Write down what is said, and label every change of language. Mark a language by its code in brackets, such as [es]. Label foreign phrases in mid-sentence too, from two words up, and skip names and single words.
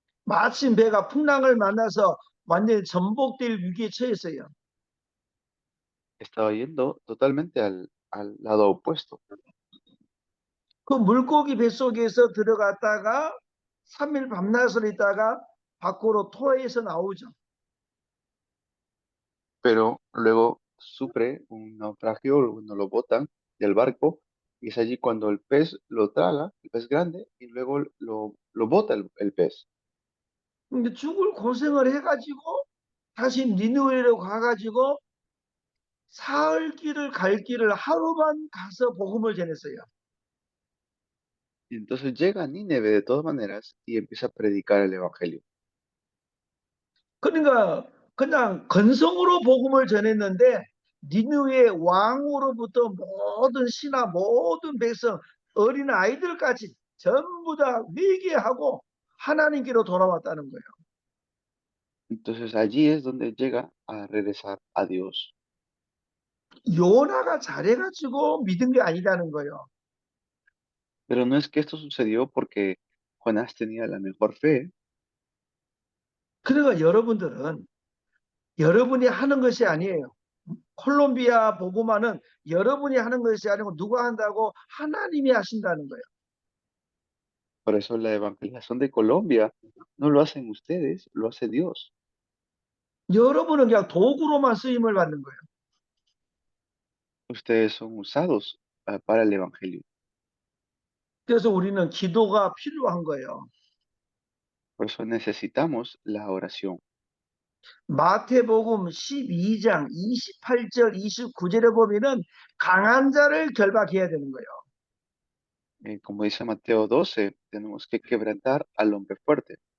[ko] 마침 배가 풍랑을 만나서 완전히 전복될 위기에 처했어요. [es] Estaba yendo totalmente al lado opuesto, [ko] 그 물고기 뱃속에서 들어갔다가 3일 밤낮을 있다가 밖으로 토해서 나오죠. [es] pero luego sufre un naufragio, cuando lo botan del barco, y es allí cuando el pez lo traga, el pez grande, y luego lo bota el pez. [ko] 근데 죽을 고생을 해가지고 다시 니느웨로 가가지고 사흘 길을 갈 길을 하루만 가서 복음을 전했어요. Y entonces llega a Nínive de todas maneras y empieza a predicar el evangelio. 그러니까 그냥 건성으로 복음을 전했는데 니느웨 왕으로부터 모든 신하 모든 백성 어린 아이들까지 전부 다 회개하고 하나님께로 돌아왔다는 거예요. Entonces allí es donde llega a regresar a Dios. 요나가 잘해가지고 믿은 게 아니라는 거예요. Pero no es que esto sucedió porque Jonás tenía la mejor fe. 그러니까 여러분들은 여러분이 하는 것이 아니에요. 콜롬비아 복음화는 여러분이 하는 것이 아니고 누가 한다고? 하나님이 하신다는 거예요. [es] Por eso la evangelización de Colombia no lo hacen ustedes, lo hace Dios. [ko] 여러분은 그냥 도구로만 쓰임을 받는 거예요. [es] Ustedes son usados para el evangelio. [ko] 그래서 우리는 기도가 필요한 거예요. [es] Por eso necesitamos la oración. [ko] 마태복음 12장 28절 29절에 보면은 강한 자를 결박해야 되는 거예요. [es] Como dice Mateo 12, tenemos que quebrantar al hombre fuerte.